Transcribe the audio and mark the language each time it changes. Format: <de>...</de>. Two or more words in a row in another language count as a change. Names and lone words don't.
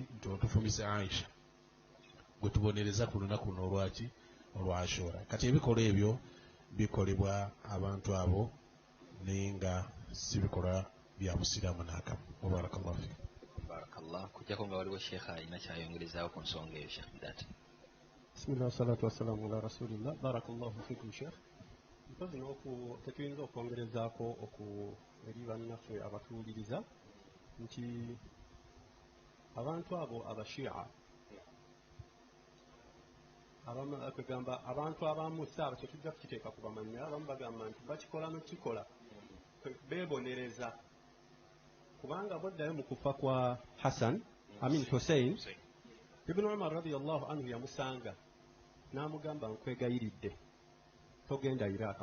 <lg>Nti otufumise Aisha, gwe tubonereza ku lunaku luno olwaki? Olwa Ashura. Kati ebikolwa ebyo bikolebwa abantu abo naye nga si bikolwa bya Busiraamu n'akamu.</lg> <ar>بارك الله فيك.</ar> <lg>Barakallah. Kujjako nga waliwo Sheikh alina kyayongerezaawo ku nsonga eyo, Sheikh DIDAT.</lg> <ar>بسم الله الصلاة والسلام على رسول الله. بارك الله فيكم Sheikh.</ar> <lg>Mpozi n'oku tetuyinza okwongerezaako eri bannaffe abatuwuliriza nti abantu abo abashia kwegamba abantu abamu saaba tetujja kukiteeka ku bamanya abamu bagamba nti bakikola nokikola beebonereza kubanga boddayo mu kufa kwa Hussein Ibn Umar</lg> <ar>رضي الله عنه</ar> <lg>yamusanga n'amugamba nkwegayiridde togenda Iraq.</lg>